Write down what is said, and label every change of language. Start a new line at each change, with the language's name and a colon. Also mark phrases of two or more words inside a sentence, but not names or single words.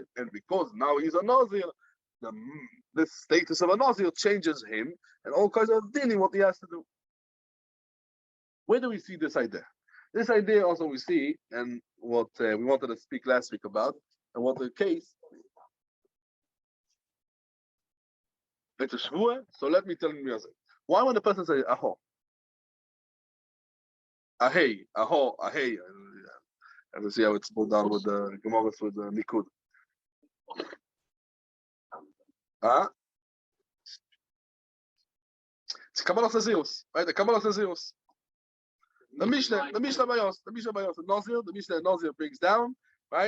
English: And because now he's a Nazir, the status of a Nazir changes him and all kinds of dealing what he has to do. Where do we see this idea? This idea also we see, and what we wanted to speak last week about, and what the case. It's a shvuah, so let me tell you why when the person says aho, ahei, aho, ahei, and we see how it's pulled down with the Gemara with the Nikud. It's
Hebrew: קבלת נזירות,
English: right? The
Hebrew: קבלת נזירות.
English: The
Hebrew: משנה ב,
English: the Nazir, the
Hebrew: משנה נזיר
English: brings down, right?